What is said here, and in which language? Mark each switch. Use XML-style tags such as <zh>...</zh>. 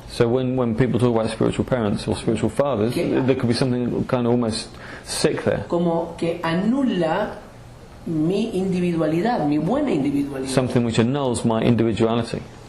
<en>So when people talk about spiritual parents or spiritual fathers, there could be something kind of almost sick there.</en> <es>como que anula mi individualidad, mi buena individualidad,</es> <en>Something which annuls my individuality,</en>